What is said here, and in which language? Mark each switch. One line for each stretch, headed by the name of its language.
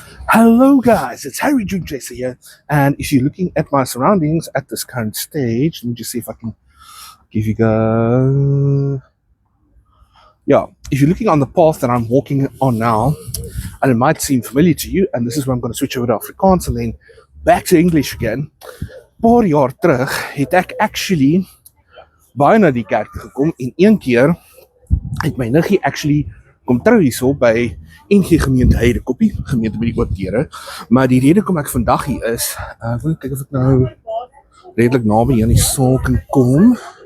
English: Hello guys, it's Harry Dream Chaser here, and if you're looking at my surroundings at this current stage, let me just see if I can give you guys. Yeah, if you're looking on the path that I'm walking on now, and it might seem familiar to you, and this is where I'm going to switch over to Afrikaans and then back to English again.
Afrikaans: Paar jaar terug het ek actually baie na die kerk gekom en een keer het my niggie actually kom trou hierso by NG Gemeente Heidekoppie, gemeente by die Oop Deure. Maar die rede kom ek vandag hier is, ek wil kyk of ek nou redelik naby aan die saal kan kom.